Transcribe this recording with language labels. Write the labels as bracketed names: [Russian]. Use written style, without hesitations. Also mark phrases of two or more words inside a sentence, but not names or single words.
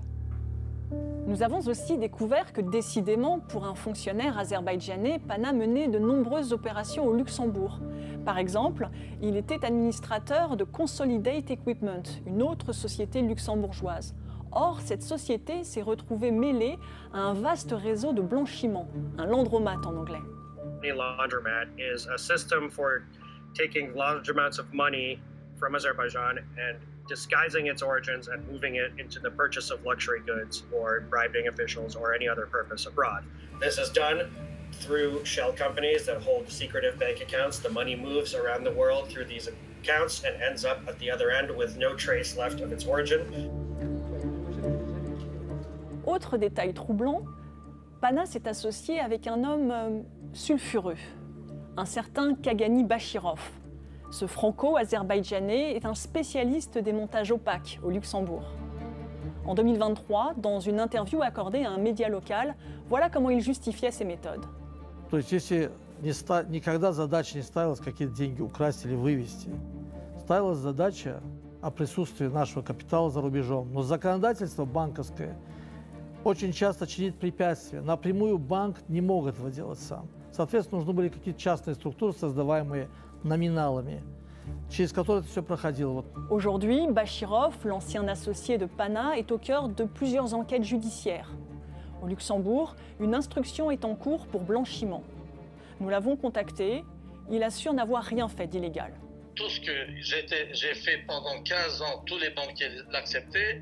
[French] Nous avons aussi découvert que, décidément, pour un fonctionnaire azerbaïdjanais, Pana menait de nombreuses opérations au Luxembourg. Par exemple, il était administrateur de Consolidate Equipment, une autre société luxembourgeoise. Or, cette société s'est retrouvée mêlée à un vaste réseau de blanchiment, un landromat en anglais. [English] A laundromat is a system for taking large amounts of money from Azerbaijan and disguising its origins and moving it into the purchase of luxury goods or bribing officials or any other purpose abroad. This is done through shell companies that hold secretive bank accounts. The money moves around the world through these accounts and ends up at the other end with no trace left of its origin. [French] Autre détail troublant, Pana s'est associé avec un homme sulfureux, un certain Kagani Bashirov. Ce franco-azerbaïdjanais est un spécialiste des montages opaques au Luxembourg. En 2023, dans une interview accordée à un média local, voilà comment il justifiait ses méthodes. [Russian] То есть, если никогда задача не ставилась какие-то деньги украсть или вывести, ставилась задача о присутствии нашего капитала за рубежом. Но законодательство банковское очень часто чинит препятствия. Напрямую банк не мог этого делать сам. Соответственно, нужны были какие-то частные структуры, создаваемые номиналами, через которые это все проходило. [French] Aujourd'hui, Bashirov, l'ancien associé de Pana, est au cœur de plusieurs enquêtes judiciaires. Au Luxembourg, une instruction est en cours pour blanchiment. Nous l'avons contacté, il assure n'avoir rien fait d'illégal. tout ce que j'ai fait pendant 15 ans, tous les banquiers l'acceptaient.